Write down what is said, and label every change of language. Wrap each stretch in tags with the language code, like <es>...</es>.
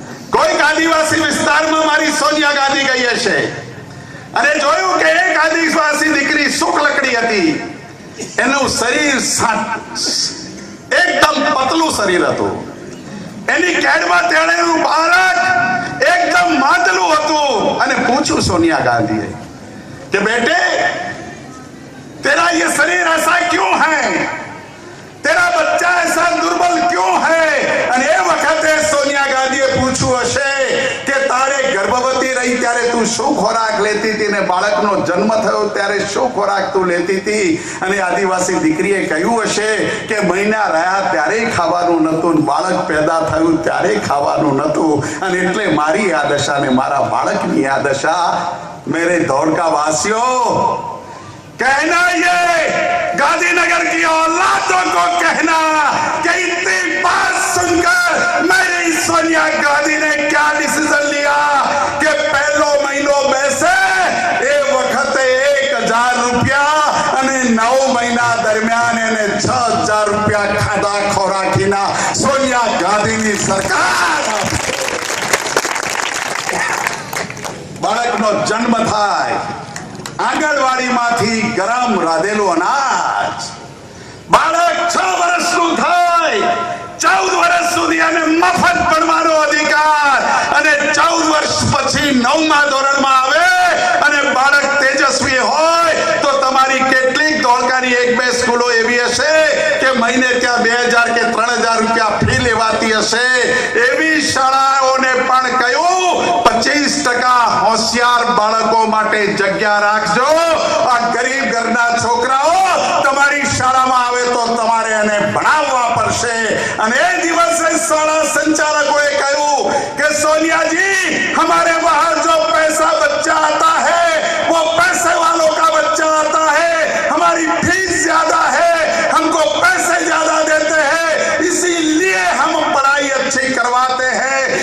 <gu>કોઈક આદિવાસી વિસ્તારમાં મારી સોનિયા ગાંધી ગઈ હશે અને જોયું કે એક આદિવાસી દીકરી શુક્લકડી હતી. એનું શરીર એકદમ પતલું શરીર હતું, એની કેડમાં તેડેલું બાળક એકદમ માંદલું હતું. અને પૂછ્યું સોનિયા ગાંધીએ કે</gu> <hi>બેटे तेरा ये शरीर ऐसा क्यों है, तेरा बच्चा ऐसा दुर्बल क्यों है?</hi> <gu>અને એ વખતે સોનિયા ગાંધીએ પૂછ્યું હશે કે તારે ગર્ભવતી રહી ત્યારે તું શું ખોરાક લેતી હતી, ને બાળકનો જન્મ થયો ત્યારે શું ખોરાક તું લેતી હતી? અને આદિવાસી દીકરીએ કહ્યું હશે કે મહિના રહ્યા ત્યારે ખાવાનું નતું, બાળક પેદા થયું ત્યારે ખાવાનું નતું, અને એટલે મારી આ દશા ને મારા બાળકની આ દશા. મેરે ધોળકા વાસીઓ,</gu> <hi>कहना ये गांधीनगर की औलादों को कहना कि इतनी बात सुनकर मेरी सोनिया गांधी ने क्या डिसीजन लिया कि</hi> <gu>पहलो महीनो बैसे ए वक्त 1000 રૂપિયા અને 9 મહિના દરમિયાન એને 6000 રૂપિયા ખાધા ખોરાકીના સોનિયા ગાંધીની સરકાર. બાળકનો જન્મ થાય, આંગણવાડીમાંથી ગરમ રાંધેલું અનાજ, બાળક 6 વર્ષનું થાય, 14 વર્ષ સુધી એને મફત ભણવાનો અધિકાર, અને 14 વર્ષ પછી 9મા ધોરણમાં આવે અને બાળક તેજસ્વી હોય તો તમારી કેટલીક ધોળકાની 1-2 સ્કૂલો એવી હશે કે મહિને ત્યાં 2000 કે 3000 રૂપિયા ફી લેવાતી હશે. એવી શાળાઓને પણ કહ્યું 25% હોશિયાર બાળકો માટે જગ્યા રાખજો. આ ગરીબ ઘરના છોકરાઓ તમારી શાળામાં આવે તો તમારે એને ભણાવવા પડશે. અને એ દિવસે શાળા સંચાલકોએ કહ્યું કે</gu> <hi>सोनिया जी, हमारे वहां जो पैसा बच्चा आता है वो पैसे वालों का बच्चा आता है, हमारी फीस ज्यादा है, हमको पैसे ज्यादा देते हैं, इसीलिए हम पढ़ाई अच्छी करवाते हैं.</hi>